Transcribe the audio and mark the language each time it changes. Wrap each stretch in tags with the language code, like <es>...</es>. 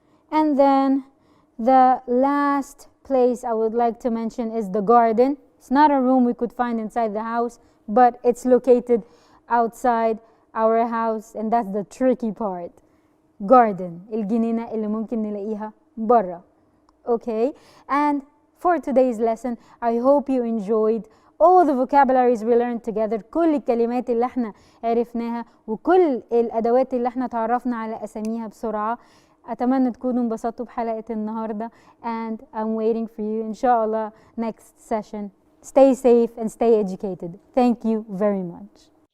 <en>And then the last place I would like to mention is the garden. It's not a room we could find inside the house, but it's located outside our house, and that's the tricky part.</en> <ar>Garden, الجنينة اللي ممكن نلاقيها برا.</ar> <en>Okay, and for today's lesson, I hope you enjoyed all the vocabularies we learned together.</en> <ar>كل الكلمات اللي احنا عرفناها وكل الأدوات اللي احنا تعرفنا على أساميها بسرعة. أتمنى تكونوا انبسطوا بحلقة النهاردة,</ar> <en>and I'm waiting for you inshallah next session. Stay safe and stay educated. Thank you very much.</en>